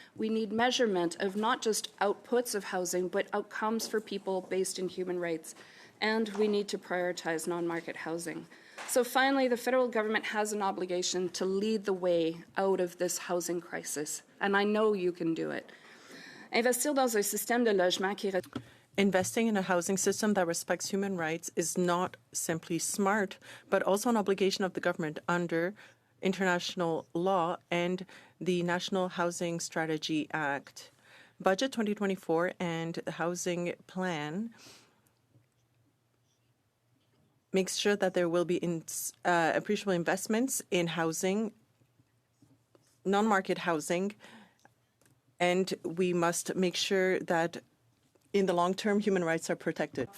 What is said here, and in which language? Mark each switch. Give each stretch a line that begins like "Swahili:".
English: We need measurement of not just outputs of housing, but outcomes for people based in human rights. And we need to prioritize non-market housing. So finally, the federal government has an obligation to lead the way out of this housing crisis. And I know you can do it.
French: Investir dans un système de logement qui...
English: Investing in a housing system that respects human rights is not simply smart, but also an obligation of the government under international law and the National Housing Strategy Act. Budget 2024 and the Housing Plan makes sure that there will be appreciable investments in housing, non-market housing, and we must make sure that in the long term, human rights are protected.